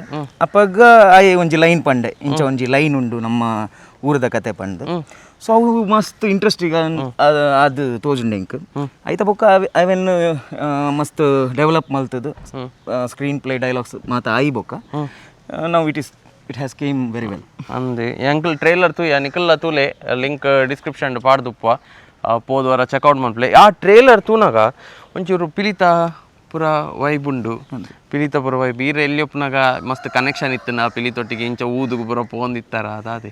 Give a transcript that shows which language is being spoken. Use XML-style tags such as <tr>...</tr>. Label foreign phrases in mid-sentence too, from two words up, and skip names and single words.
<tcy>ಅಪ್ಪಾಗ ಆಯೆ ಒಂಜಿ ಲೈನ್ ಪಂಡೆ ಇಂಚ ಒಂಜಿ ಲೈನ್ ಉಂಡು ನಮ್ಮ ಊರದ ಕತೆ ಪಂಡು. ಸೊ ಅವು ಮಸ್ತ್ ಇಂಟ್ರೆಸ್ಟಿಂಗ್ ಅದು ತೋಜುಂಡು ಎಂಕ್ ಆಯ್ತಾ. ಬೊಕ್ಕ ಅವೆನ್ ಮಸ್ತ್ ಡೆವಲಪ್ ಮಲ್ತದು</tcy> <en>screen play dialogues</en> <tcy>ಮಾತ ಆಯಿ ಬೊಕ್ಕ ನಾವು</tcy> <en>it has come very well</en> <tcy>ಅಂದೆ ಎಂಕಲ್ ಟ್ರೇಲರ್ ತೂಯ ನಿಕಲ್ಲ ತೂಲೆ</tcy> <en>link description</en> <tcy>ಪಾಡ್ದುಪ್ಪ ಪೋದ್ವಾರ ಚೆಕ್ಔಟ್ ಮನ್ಪ್ಲೆ. ಆ ಟ್ರೇಲರ್ ತೂನಾಗ ಒಂಚೂರು ಪಿಲಿತ ಪುರ ವೈಬ್ ಉಂಡು. ಪಿಲಿತ ಪುರ ವೈಬ್ ಈರ ಎಲ್ಲಿಯಪ್ಪನಾಗ ಮಸ್ತ್ ಕನೆಕ್ಷನ್ ಇತ್ತು ನಾ ಪಿಲಿತೊಟ್ಟಿಗೆ ಇಂಚ ಊದುಗು ಪುರ ಪೋಂದಿತ್ತಾರ ಅದಾದೆ.</tcy>